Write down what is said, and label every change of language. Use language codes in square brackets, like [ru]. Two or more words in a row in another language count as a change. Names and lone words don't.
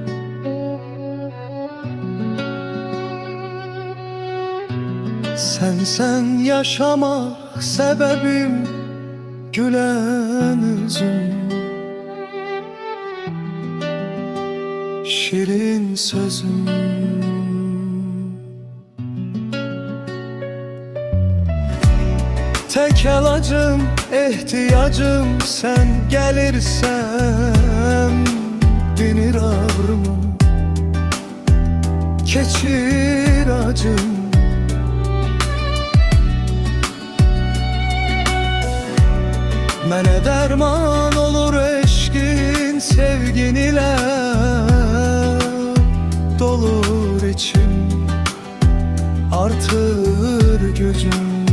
[tr] Sensen yaşamak sebebim, gülen üzüm, şirin sözüm. Tek elacım, ihtiyacım sen gelirsen dinir ağrımı, keçir acım. [az] Mənə dərman olur eşqin, sevgin ilə dolur içim, artır gücüm.